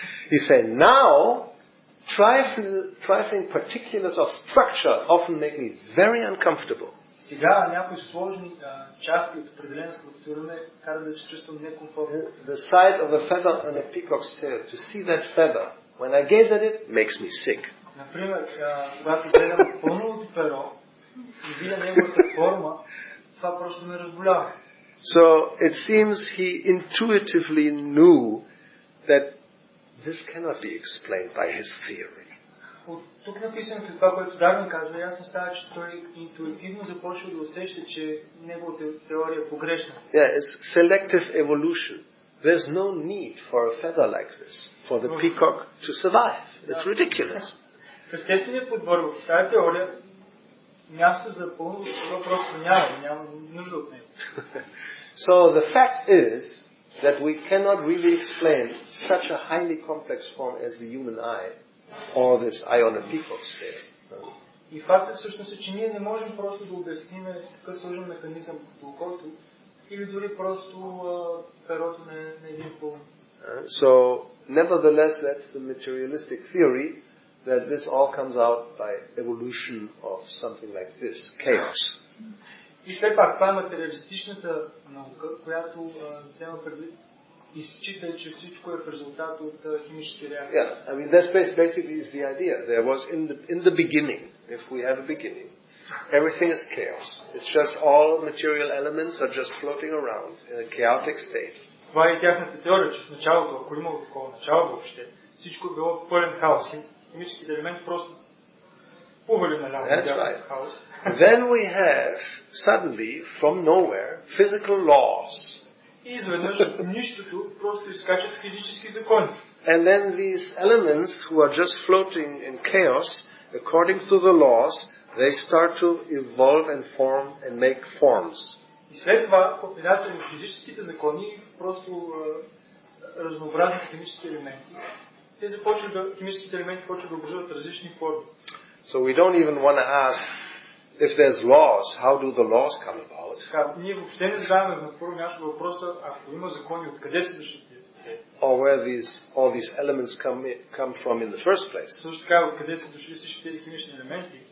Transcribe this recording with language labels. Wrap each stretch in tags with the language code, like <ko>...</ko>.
<en>He said, now, trifling particulars of structure often make me very uncomfortable.</en> <bg>Сега някои сложни части от определена структура ме карат да се чувствам некомфортно.</bg> <en>The sight of a feather on a peacock's tail, to see that feather, when I gaze at it, makes me sick.</en> <bg>Например, когато гледам пълновото перо и видя неговата форма, това просто ме разболява.</bg> <en>So it seems he intuitively knew that this cannot be explained by his theory.</en> <bg>От тук написано това, което Дарвин казва, ясно става, че той интуитивно започва да усеща, че неговата теория е погрешна.</bg> <en>Yeah, it's selective evolution. There's no need for a feather like this for the peacock to survive. It's ridiculous.</en> <bg>В естествения подбор в тази теория място за пълно това просто няма нужда от него.</bg> <en>So the fact is that we cannot really explain such a highly complex form as the human eye or this eye on a peacock's tail.</en> <bg>И фактът всъщност е, че ние не можем просто да обясним такъв сложен механизъм като окото или дори просто перото на един пълн.</bg> <en>So nevertheless that's the materialistic theory that this all comes out by evolution of something like this, chaos.</en> <bg>И все пак това е материалистичната наука, която взема предвид и счита, че всичко е в резултат от химически реакции.</bg> <en>Yeah, I mean that's basically is the idea. There was in the beginning, if we have a beginning, everything is chaos. It's just all material elements are just floating around in a chaotic state.</en> <bg>Това е тяхната теория, че в началото, ако имало такова начало въобще, всичко е било пълен хаос. Химическите елементи просто плували наляво.</bg> <en>That's right. Then we have suddenly from nowhere physical laws.</en> <bg>И изведнъж от нищото просто изкачат физически закони.</bg> <en>And then these elements who are just floating in chaos, according to the laws, they start to evolve and form and make forms.</en> <bg>И след това комбинация на физическите закони просто разнообразни химически елементи. Химическите елементи почват да образуват различни форми.</bg> <en>So we don't even want to ask if there's laws, how do the laws come about?</en> <bg>Ние въобще не знаем на първо място въпроса, ако има закони, откъде са дошли?</bg> <en>Or where all these elements come from in the first place.</en> <bg>Също така, откъде са дошли всички тези химични елементи?</bg>